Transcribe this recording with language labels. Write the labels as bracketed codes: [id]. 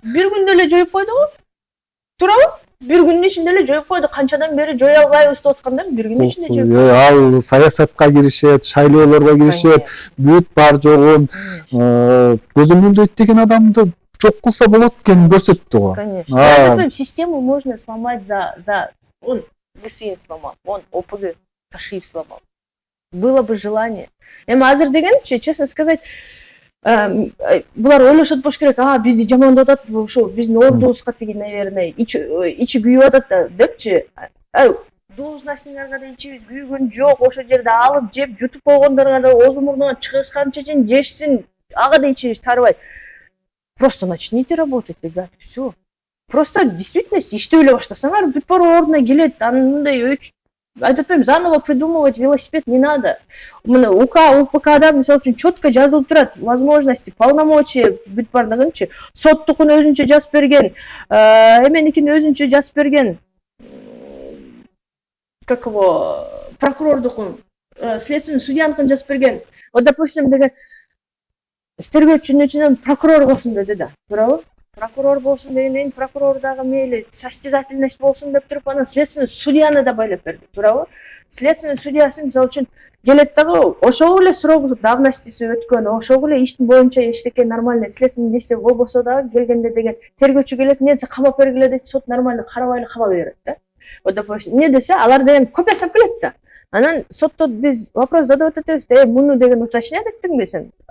[ky] Бир күндө эле жоюп койду го. Туурабы? Бир күндүн ичинде эле жоюп койду. Канчадан бери жоя албайбыз деп аткандар, бир күндүн ичинде жоюп койду. Ал саясатка киришет, шайлоолорго киришет, бүт бар жогун көзөмөлдөйт деген адамды жок кылса болот экенин көрсөттү го. [ru] Конечно. Систему можно сломать за он ГСИН сломал, он ОПГ Ташиев сломал. Было бы желание. [ky] Эми азыр дегенчи, [ru] честно сказать, [ky] булар ойлошот болуш керек, бизди жамандап атат, ошо биздин ордубузга тиги, [ru] наверное, [ky] ичи күйүп атат депчи. Должностьңарга да ичибиз күйгөн жок, ошо жерде алып жеп жутуп койгондорго да оозу мурнуна чыгышканча чейин жешсин, ага да ичибиз тарбайт. [ru] Просто начните работать, ребята, все. Просто действительно [ky] иштей эле баштасаңар, бүт баары ордуна келет. Андай айтып атпайм, [ru] заново придумывать велосипед не надо. [ky] Мына УПКда мисалы үчүн [ru] четко [ky] жазылып турат [ru] возможности, полномочия [ky] бүт бардыгынчы. Соттукун өзүнчө жазып берген, эменикин өзүнчө жазып берген. [ru] Как его, [ky] прокурордукун, следственный судьяныкын жазып берген. [ru] Вот, допустим, [ky] деген тергөөчүнүн ичинен прокурор болсун деди да, туурабы? Прокурор болсун дегенден прокурор дагы мейли состязательность болсун деп туруп, анан следственный судьяны да байлап берди, туурабы? Следственный судьясы мисалы үчүн келет дагы, ошол эле срок давностиси өткөн, ошол эле иштин боюнча эчтеке [ru] нормальный следственный действие [ky] болбосо дагы келгенде деген тергөөчү келет, эмнесе камап бергиле дейт, сот [ru] нормально [ky] карабай камап берет да. [ru] Вот, допустим, [ky] эмне десе, алар деген копия сап келет да. Анан сотто биз [ru] вопрос задавать [ky] этебиз, муну деген [ru] уточнять [ky] эттиңби сен?